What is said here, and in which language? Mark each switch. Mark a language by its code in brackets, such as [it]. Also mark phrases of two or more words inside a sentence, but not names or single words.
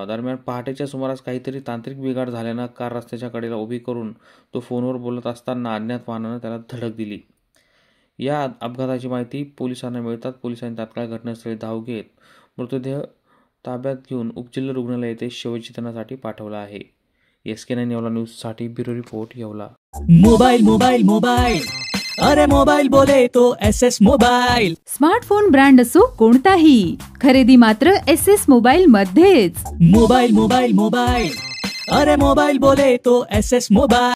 [mr] दरम्यान पहाटेच्या सुमारास काहीतरी तांत्रिक बिघाड झाल्यानं कार रस्त्याच्या कडेला उभी करून तो फोनवर बोलत असताना अज्ञात वाहनानं त्याला धडक दिली. या अपघाताची माहिती पोलिसांना मिळतात पोलिसांनी तात्काळ घटनास्थळी धाव घेत मृतदेह ताब्यात घेऊन उपजिल्हा रुग्णालय येथे शवचितनासाठी पाठवला आहे. SK9 येवला न्यूजसाठी ब्युरो रिपोर्ट येवला. [hi] मोबाइल मोबाइल मोबाइल अरे मोबाइल बोले तो SS मोबाइल. [mr] स्मार्टफोन ब्रँड असो कोणताही, खरेदी मात्र SS मोबाइल मध्येच. [hi] मोबाइल मोबाइल मोबाइल अरे मोबाइल बोले तो SS मोबाइल.